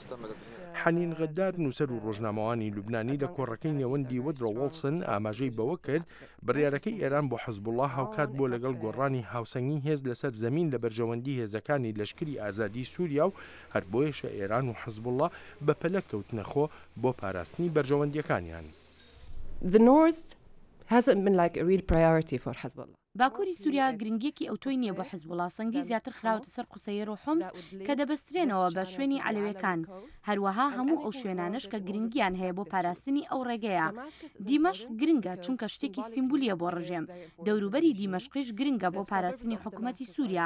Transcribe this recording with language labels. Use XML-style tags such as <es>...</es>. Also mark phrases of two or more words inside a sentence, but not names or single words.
<ckb>حنین غەدار نووسەر و ڕۆژنامەوانی لوبنانی لە کۆڕەکەی نێوەندی وودرۆ ویلسۆن ئاماژەی بەوە کرد بڕیارەکەی ئێران بۆ حزبوڵڵا هاوکات بۆ لەگەڵ گۆڕانی هاوسەنگی هێز لەسەر زەمین لە بەرژەوەندی هێزەکانی لەشکری ئازادی سووریا و هەر بۆیەشە ئێران و حزبوڵڵا بە پەلە کەوتنەخۆ بۆ پاراستنی بەرژەوەندیەکانیان.</ckb> <en>The North hasn't been like a real priority for Hezbollah.</en> <ckb>باکووری سووریا گرنگیەکی ئەوتۆی نییە بۆ حزبوڵڵا سەنگی زیاتر خراوەتە سەر قوسەیەر و حومس کە دەبەسترێنەوە بە شوێنی عەلەویەکان هەروەها هەموو ئەو شوێنانش کە گرنگیان هەیە بۆ پاراستنی ئەو ڕێگەیە. دیمەشق گرنگە چونکە شتێکی سیمبولیە بۆ ڕژێم. دەوروبەری دیمەشقیش گرنگە بۆ پاراستنی حکوومەتی سووریا.</ckb>